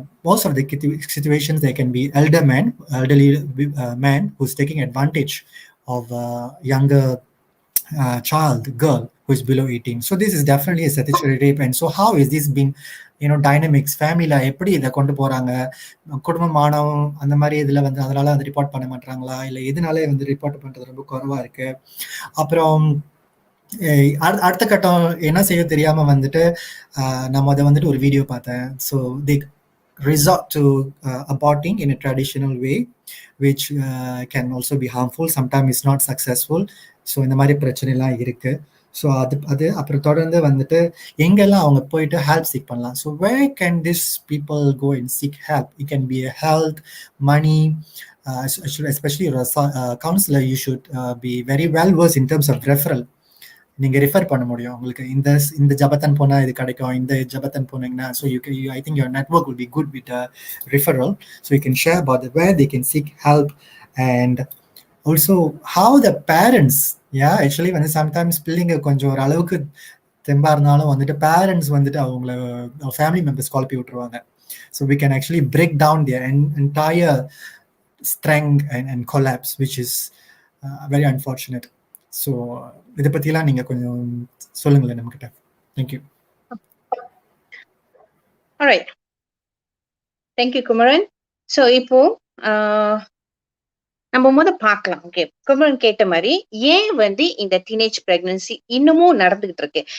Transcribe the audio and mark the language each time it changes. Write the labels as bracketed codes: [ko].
[en] Most of the situations, there can be elderly man who's taking advantage of younger child, girl who is below 18. So this is definitely a statutory rape. And so how is this been, dynamics, [ta] family எப்படி இதை கொண்டு போறாங்க, குடும்பம் மானம் அந்த மாதிரி இதுல வந்து அதனால வந்து ரிப்போர்ட் பண்ண மாட்டாங்களா, இல்லை எதனாலே வந்து ரிப்போர்ட் பண்றது ரொம்ப குறைவா இருக்கு. அப்புறம் அடுத்த கட்டம் என்ன செய்ய தெரியாம வந்துட்டு நம்ம அதை வந்துட்டு ஒரு வீடியோ பார்த்தேன். [en] So they resort to aborting in a traditional way, which can also be harmful. Sometimes it's not successful. [ta] So இந்த மாதிரி பிரச்சனைலாம் இருக்கு. ஸோ அது அப்புறம் தொடர்ந்து வந்துட்டு எங்கெல்லாம் அவங்க போயிட்டு ஹெல்ப் சீக் பண்ணலாம். [en] So where can these people go and seek help? It can be a health, money, especially a counselor. You should be very well versed in terms of referral. [ta] நீங்க refer பண்ண முடியும், உங்களுக்கு இந்த ஜபத்தன் போனா இது கிடைக்கும், இந்த ஜபத்தன் போனீங்கன்னா. [en] So I think your network will be good with referral. So you can share about where they can seek help, and also how the parents, actually [ta] வந்து சம்டைம்ஸ் பிள்ளைங்க கொஞ்சம் ஒரு அளவுக்கு தெம்பா இருந்தாலும் வந்துட்டு பேரண்ட்ஸ் வந்துட்டு அவங்கள ஃபேமிலி மெம்பர்ஸ் குழப்பி விட்டுருவாங்க. [en] So we can actually break down their entire strength and collapse, which is very unfortunate. [ta] So இதை பற்றிலாம் நீங்கள் கொஞ்சம் சொல்லுங்களேன் நம்மக்கிட்ட. [en] Thank you. Alright. Thank you, Kumaran. [ta] So இப்போ நம்ம பார்க்கலாம். ஓகே, குமரன் கேட்ட மாதிரி ஏன் வந்து இந்த டீனேஜ் பிரெக்னன்சி இன்னமும் நடந்துகிட்டு இருக்கு.